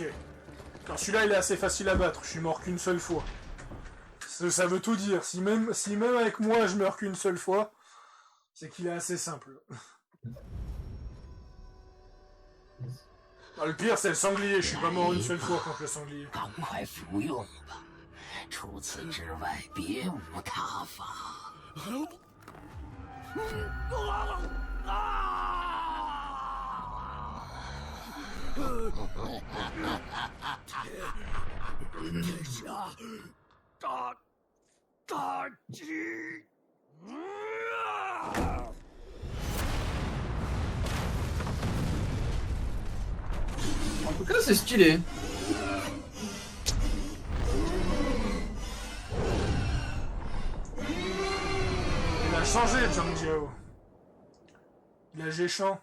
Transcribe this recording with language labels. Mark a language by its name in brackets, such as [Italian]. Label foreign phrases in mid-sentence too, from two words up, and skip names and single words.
[French] Alors celui-là, il est assez facile à battre. Je suis mort qu'une seule fois. Ça veut tout dire. Si même avec moi, je meurs qu'une seule fois, c'est qu'il est assez simple. Ah, le pire, c'est le sanglier. Je suis pas mort une seule fois contre le sanglier. [Chinese] 赶快服用吧，除此之外别无他法。天下大吉！ [French] En tout cas, c'est stylé. Il a changé, Zhang Jiao. Il a géchant.